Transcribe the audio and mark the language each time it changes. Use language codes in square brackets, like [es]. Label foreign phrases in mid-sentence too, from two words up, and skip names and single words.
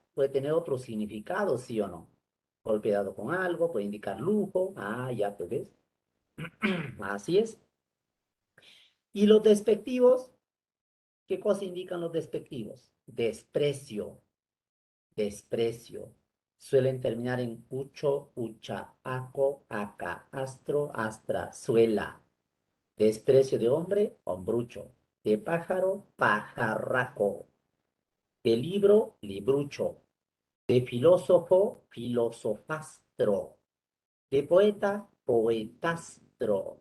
[es] Puede tener otro significado, sí o no. Golpe dado con algo, puede indicar lujo. Ah, ya, pues ves. Así es. Y los despectivos, ¿qué cosa indican los despectivos? Desprecio. desprecio. Suelen terminar en ucho, ucha, aco, aca, astro, astra, suela. Desprecio de hombre, hombrucho. De pájaro, pajarraco. De libro, librucho. De filósofo, filosofastro. De poeta, poetastro.